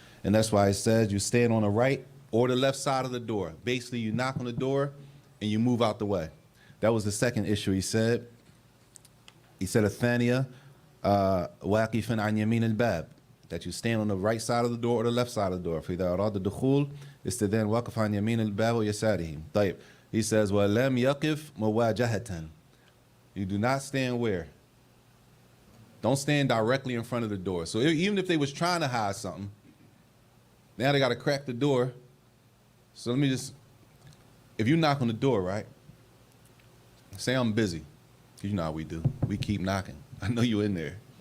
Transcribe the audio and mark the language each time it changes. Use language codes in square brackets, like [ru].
[en] And that's why it says you stand on the right or the left side of the door. Basically, you knock on the door and you move out the way. That was the second issue he said. He said a thaniya, waqifan an yamin al-bab, that you stand on the right side of the door or the left side of the door. [ar] فإذا أراد الدخول استدان وقف عن يمين الباب ويساره. طيب. He says وَلَمْ يقف مواجهة. [en] You do not stand where? Don't stand directly in front of the door. So even if they was trying to hide something, now they got to crack the door. So let me just, if you knock on the door, right? Say I'm busy. You know how we do. We keep knocking. I know you're in there.